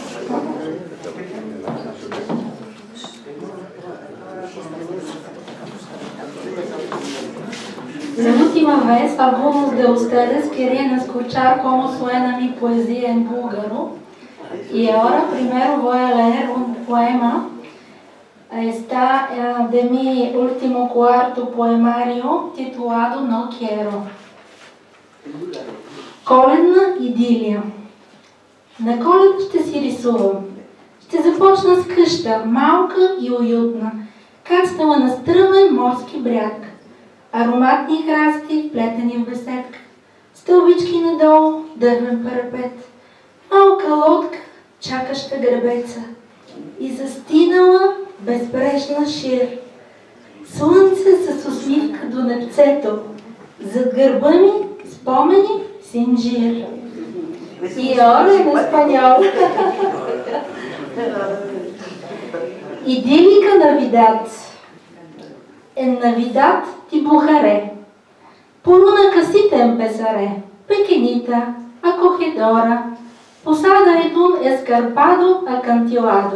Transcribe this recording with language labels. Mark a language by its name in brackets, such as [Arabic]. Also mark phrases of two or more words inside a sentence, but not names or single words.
[Spanish] La última vez algunos de ustedes querían escuchar cómo suena mi poesía en búlgaro y ahora primero voy a leer un poema. Está de mi último cuarto poemario titulado No quiero. [Bulgarian] Коледна ідилія. На коледа ще си рисувам. Ще започна с къща, малка и уютна, кацнала на стръмен морски бряг. Ароматни храсти, вплетени в беседка, стълбички надолу, дървен парапет, малка лодка, чакаща гребеца и застинала безбрежна шир. Слънце с усмивка до небцето, зад гърба ми спомени с инжир. [Spanish] Y ahora en español. Idílica Navidad. En Navidad dibujaré. Por una casita empezaré, pequeñita, acogedora, posada en un escarpado acantilado.